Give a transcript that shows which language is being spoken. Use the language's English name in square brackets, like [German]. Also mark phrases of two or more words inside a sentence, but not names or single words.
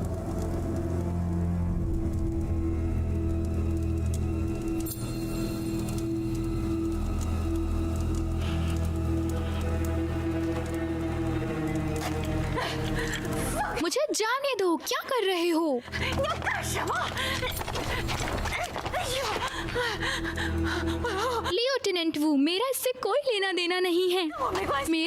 [Hindi] मुझे जाने दो, क्या कर रहे हो? [Chinese] 你要干什么？哎呦！ [Hindi] लेफ्टिनेंट वू, मेरा इससे कोई लेना देना नहीं है। [Chinese] 我没关系。